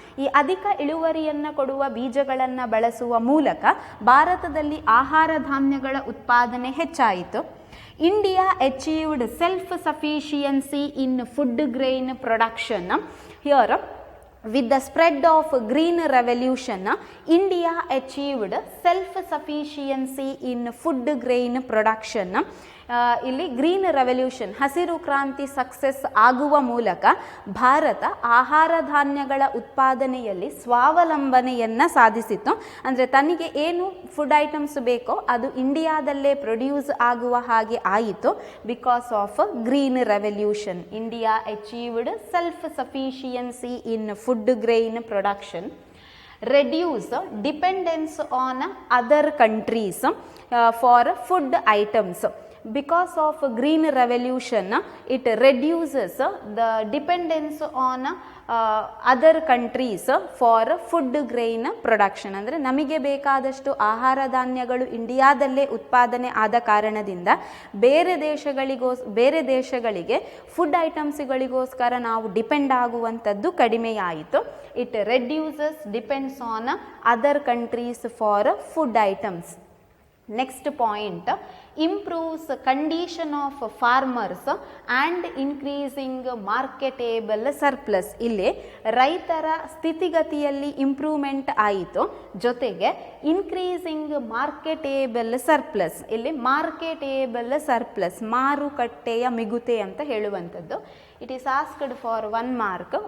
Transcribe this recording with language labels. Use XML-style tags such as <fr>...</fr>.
<kn>ಈ ಅಧಿಕ ಇಳುವರಿಯನ್ನು ಕೊಡುವ ಬೀಜಗಳನ್ನು ಬಳಸುವ ಮೂಲಕ ಭಾರತದಲ್ಲಿ ಆಹಾರ ಧಾನ್ಯಗಳ ಉತ್ಪಾದನೆ ಹೆಚ್ಚಾಯಿತು.</kn> <en>India achieved self-sufficiency in food grain production. Here, with the spread of green revolution, India achieved self-sufficiency in food grain production.</en> <kn>ಇಲ್ಲಿ ಗ್ರೀನ್ ರೆವಲ್ಯೂಷನ್ ಹಸಿರು ಕ್ರಾಂತಿ ಸಕ್ಸಸ್ ಆಗುವ ಮೂಲಕ ಭಾರತ ಆಹಾರ ಧಾನ್ಯಗಳ ಉತ್ಪಾದನೆಯಲ್ಲಿ ಸ್ವಾವಲಂಬನೆಯನ್ನು ಸಾಧಿಸಿತು. ಅಂದರೆ ತನಗೆ ಏನು ಫುಡ್ ಐಟಮ್ಸ್ ಬೇಕೋ ಅದು ಇಂಡಿಯಾದಲ್ಲೇ ಪ್ರೊಡ್ಯೂಸ್ ಆಗುವ ಹಾಗೆ ಆಯಿತು.</kn> <en>Because of green revolution India achieved self sufficiency in food grain production. reduce dependence on other countries for food items. Because of green revolution it reduces the dependence on other countries for food grain production.</en> <kn>ಅಂದರೆ ನಮಗೆ ಬೇಕಾದಷ್ಟು ಆಹಾರ ಧಾನ್ಯಗಳು ಇಂಡಿಯಾದಲ್ಲೇ ಉತ್ಪಾದನೆ ಆದ ಕಾರಣದಿಂದ ಬೇರೆ ದೇಶಗಳಿಗೆ ಫುಡ್ ಐಟಮ್ಸ್ಗಳಿಗೋಸ್ಕರ ನಾವು ಡಿಪೆಂಡ್ ಆಗುವಂಥದ್ದು ಕಡಿಮೆಯಾಯಿತು.</kn> <en>It reduces depends on other countries for food items. Next point, improves condition of farmers and increasing marketable surplus.</en> <kn>ಇಲ್ಲಿ ರೈತರ ಸ್ಥಿತಿಗತಿಯಲ್ಲಿ ಇಂಪ್ರೂವ್ಮೆಂಟ್ ಆಯಿತು, ಜೊತೆಗೆ</kn> <en>Increasing marketable surplus.</en> <kn>ಇಲ್ಲಿ ಮಾರ್ಕೆಟೇಬಲ್ ಸರ್ಪ್ಲಸ್ ಮಾರುಕಟ್ಟೆಯ ಮಿಗುತೆ ಅಂತ ಹೇಳುವಂಥದ್ದು.</kn> <en>It is asked for 1 mark.</en>